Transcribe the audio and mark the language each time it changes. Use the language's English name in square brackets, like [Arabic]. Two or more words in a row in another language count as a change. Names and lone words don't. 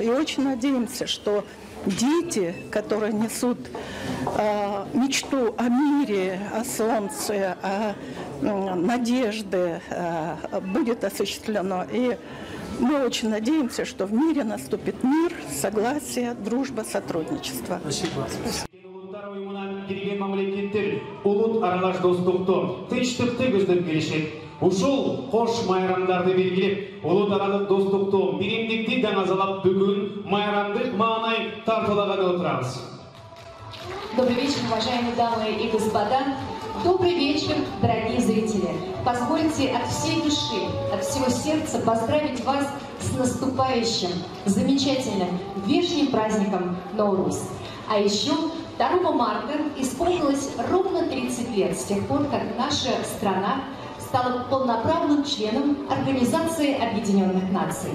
[Russian] И очень надеемся, что дети, которые несут мечту о мире, о солнце, о надежде, будет осуществлено. И мы очень надеемся, что в мире наступит мир, согласие, дружба, сотрудничество. Спасибо. [Kyrgyz] Улут аралаш достукту, тынчтыкты көздөп келишет. Ушул кош майрамдарды белгилеп, улут аралык достукту, биримдикти даңазалап бүгүн майрамдык маанай тартуулаганы отурабыз. [Russian] Добрый вечер, уважаемые дамы и господа. Добрый вечер, дорогие зрители. Позвольте от всей души, от всего сердца поздравить вас с наступающим, замечательным, вешним праздником Ноуруз. А еще 2 марта исполнилось ровно 30 лет с тех пор, как наша страна стала полноправным членом Организации Объединенных Наций.